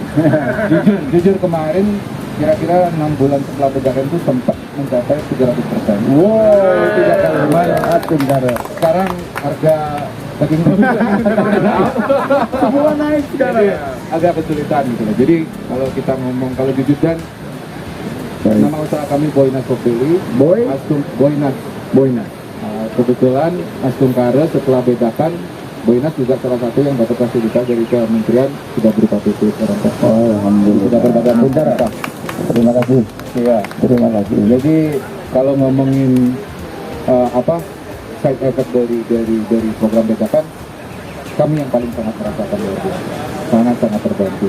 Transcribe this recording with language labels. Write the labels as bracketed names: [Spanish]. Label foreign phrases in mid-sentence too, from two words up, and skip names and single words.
[Indonesian] jujur kemarin kira-kira 6 bulan setelah lebaran itu sempat mencapai 300%. Wow, 3 kali lipat sementara. Sekarang harga daging Semua naik sekarang. jadi agak kesulitan gitu loh. Jadi kalau kita ngomong kalau jujur dan nama usaha kami Boynas Kopeli, Boy, Astum Boynas. Boynas. Kebetulan Astum Kare setelah bedakan Boynas juga salah satu yang dapat fasilitas dari Kementerian sudah berupa PP sekarang. Oh, alhamdulillah. Sudah berbadan Bentar, Pak. Terima kasih. Iya. Terima kasih. Jadi kalau ngomongin [English] side effect [Indonesian] dari program bedakan, kami yang paling sangat merasakan luar biasa, sangat terbantu.